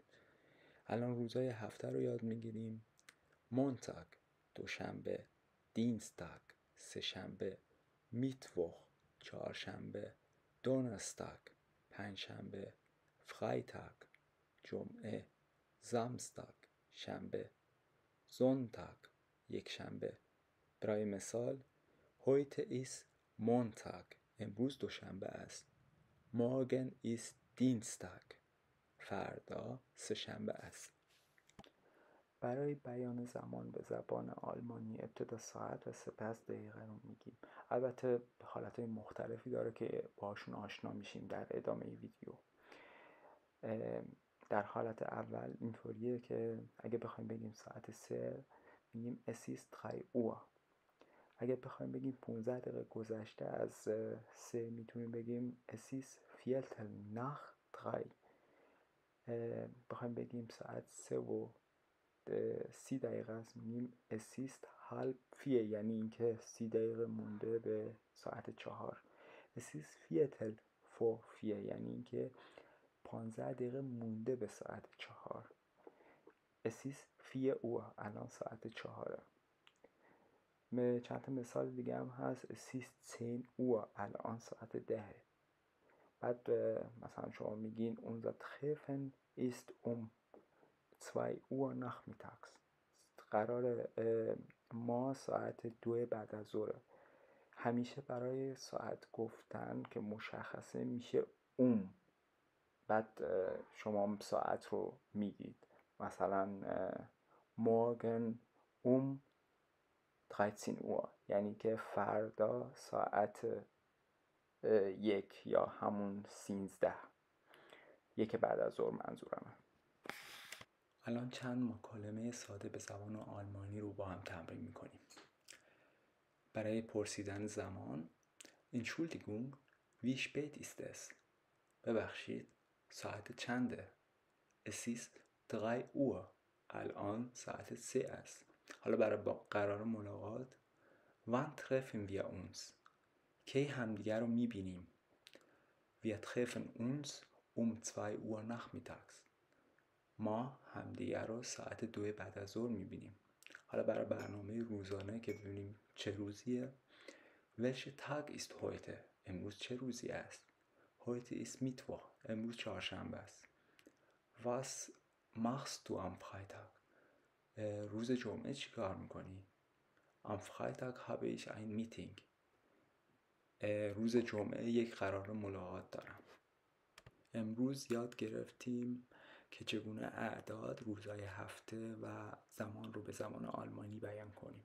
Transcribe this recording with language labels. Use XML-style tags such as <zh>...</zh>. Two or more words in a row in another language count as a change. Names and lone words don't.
<fa>الان روزهای هفته رو یاد میگیریم. مونتاگ دوشنبه، دینستاگ سه‌شنبه، میتوخ چهارشنبه، دونرستاگ پنجشنبه، فرایتاگ جمعه، زامستاگ شنبه، زونتاگ یک شنبه. برای مثال</fa> <de>heute ist Montag</de> <fa>امروز دوشنبه است.</fa> <de>morgen ist Dienstag</de> <fa>فردا سه‌شنبه است. برای بیان زمان به زبان آلمانی ابتدا ساعت و سپس دقیقه رو میگیم. البته حالتهای مختلفی داره که باشون آشنا میشیم در ادامه ویدیو. در حالت اول اینطوریه که اگه بخوایم بگیم ساعت 3 میگیم</fa> <de>es ist 3 Uhr.</de> <fa>اگه بخوایم بگیم 15 دقیقه گذشته از 3 میتونیم بگیم</fa> <de>es ist Viertel nach 3.</de> <fa>بخوایم بگیم ساعت 3 و 30 دقیقه است میگیم</fa> <de>es ist halb 4،</de> <fa>یعنی اینکه 30 دقیقه مونده به ساعت 4.</fa> <de>es ist Viertel vor 4،</de> <fa>یعنی اینکه 15 دقیقه مونده به ساعت 4.</fa> <de>es ist 4 Uhr</de> <fa>الان ساعت 4. چند تا مثال دیگه هم هست.</fa> <de>es ist 10 Uhr</de> <fa>الان ساعت 10. بعد مثلا شما میگین</fa> <de>unser Treffen ist 2 Uhr nachmittags.</de> <fa>قرار ما ساعت 2 بعد از ظهر. همیشه برای ساعت گفتن که مشخصه میشه بعد شما ساعت رو میگید. مثلا</fa> <de>morgen 13 Uhr</de> <fa>یعنی که فردا ساعت 1 یا همون 13 1 بعد از ظهر منظورمه. الان چند مکالمه ساده به زبان آلمانی رو با هم تمرین میکنیم. برای پرسیدن زمان</fa> <de>Entschuldigung, wie spät ist es؟</de> <fa>ببخشید ساعت چنده؟</fa> <de>Es ist 3 Uhr</de> <fa>الان ساعت 3 است. حالا برای قرار ملاقات</fa> <de>Wann treffen wir uns؟</de> <fa>کی همدیگر رو میبینیم؟</fa> <de>Wir treffen uns 2 Uhr nachmittags.</de> <fa>ما همدیگر رو ساعت 2 بعد از ظهر میبینیم. حالا برای برنامه روزانه که ببینیم چه روزیه.</fa> <de>Welcher Tag ist heute؟</de> <fa>امروز چه روزی است؟</fa> <de>Heute ist Mittwoch.</de> <fa>امروز چهارشنبه است.</fa> <de>Was machst du am Freitag؟</de> <fa>روز جمعه چی کار میکنی؟</fa> <de>Am Freitag habe ich ein Meeting.</de> <fa>روز جمعه یک قرار ملاقات دارم. امروز یاد گرفتیم که چگونه اعداد، روزهای هفته و زمان رو به زبان آلمانی بیان کنیم.</fa>